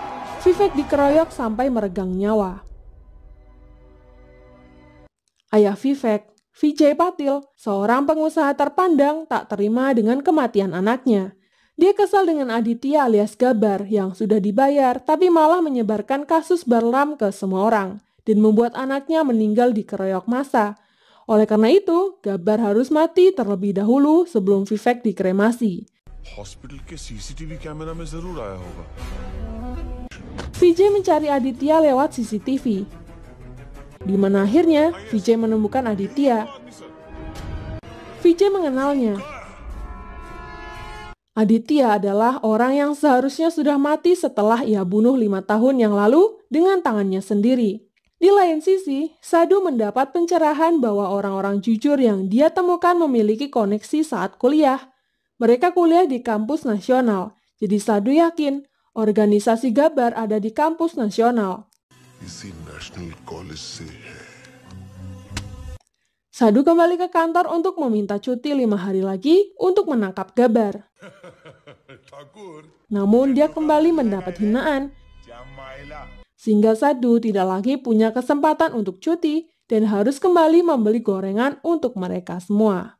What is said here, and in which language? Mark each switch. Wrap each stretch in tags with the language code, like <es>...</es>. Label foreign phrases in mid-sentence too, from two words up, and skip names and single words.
<id>Vivek dikeroyok sampai meregang nyawa. Ayah Vivek, Vijay Patil, seorang pengusaha terpandang, tak terima dengan kematian anaknya. Dia kesal dengan Aditya alias Gabar yang sudah dibayar tapi malah menyebarkan kasus Barlam ke semua orang dan membuat anaknya meninggal dikeroyok massa. Oleh karena itu, Gabar harus mati terlebih dahulu sebelum Vivek dikremasi.</id> <hi>हॉस्पिटल के सीसीटीवी कैमरा में जरूर आया होगा।</hi> <id>Vijay mencari Aditya lewat CCTV, di mana akhirnya Vijay menemukan Aditya. Vijay mengenalnya. Aditya adalah orang yang seharusnya sudah mati setelah ia bunuh 5 tahun yang lalu dengan tangannya sendiri. Di lain sisi, Sadhu mendapat pencerahan bahwa orang-orang jujur yang dia temukan memiliki koneksi saat kuliah. Mereka kuliah di kampus nasional, jadi Sadhu yakin organisasi Gabar ada di kampus nasional.</id> <hi>इसी नेशनल कॉलेज से है।</hi> <id>Sadhu kembali ke kantor untuk meminta cuti 5 hari lagi untuk menangkap Gabar. Namun dia kembali mendapat hinaan, sehingga Sadhu tidak lagi punya kesempatan untuk cuti dan harus kembali membeli gorengan untuk mereka semua.</id>